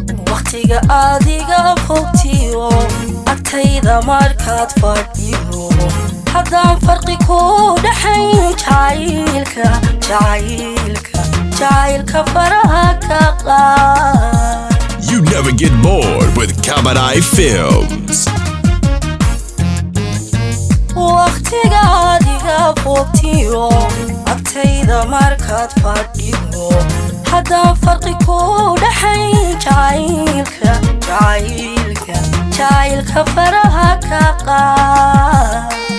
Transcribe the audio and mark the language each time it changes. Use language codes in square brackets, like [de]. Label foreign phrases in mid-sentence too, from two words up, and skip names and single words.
[so] Waqtiga adiga fogtiyo, agtayda markaad fadhiyo, haddaan farqi ku dhaxayn jacaylka, jacaylka, jacaylka faraha ka qaad. [en] You never get bored with Kabanai Films. [so] Waqtiga adiga fogtiyo, agtayda markaad fadhiyo, haddaan farqi ku dhaxayn jacaylka, jacaylka, jacaylka faraha ka qaad.